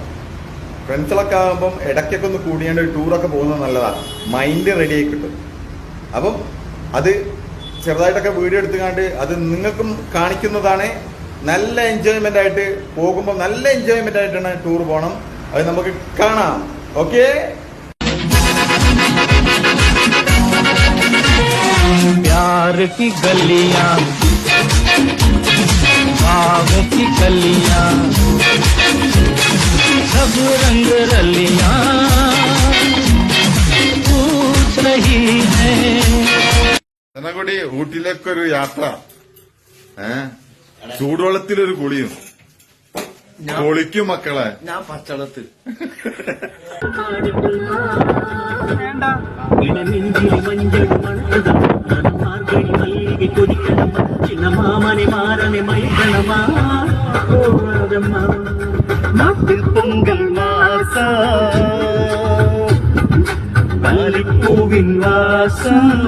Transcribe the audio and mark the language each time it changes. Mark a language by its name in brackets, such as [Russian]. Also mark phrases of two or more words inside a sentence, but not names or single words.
[Malayalam] ഫ്രണ്ട്സുകളൊക്കെ ആകുമ്പം ഇടയ്ക്കൊക്കെ ഒന്ന് കൂടിയാണ്ട് ടൂറൊക്കെ പോകുന്നത് നല്ലതാണ്. [English] mind ready [Malayalam] ആയി കിട്ടും. അപ്പം അത് ചെറുതായിട്ടൊക്കെ വീഡിയോ എടുത്തുകൊണ്ട് അത് നിങ്ങൾക്കും കാണിക്കുന്നതാണ്. നല്ല എൻജോയ്മെന്റ് ആയിട്ട് പോകുമ്പോൾ നല്ല എൻജോയ്മെന്റ് ആയിട്ടാണ് ടൂർ പോകണം. അത് നമുക്ക് കാണാം. ഓക്കെ, [Hindi] प्यार की गलियां, बाग की कलियां, सब रंग रलियां पूछ रही है. [Malayalam] കൂടി ഊട്ടിയിലേക്കൊരു യാത്ര, ചൂടുവെള്ളത്തിലൊരു കുളിയും. കുളിക്കും മക്കളെ. ഞാൻ പച്ചവെള്ളത്തിൽ. മാമനെ മാറനെ മൈകണമാ നാട്ടിൽ പൊങ്കൽ മാസ പാലിപ്പൂവിൻ വാസം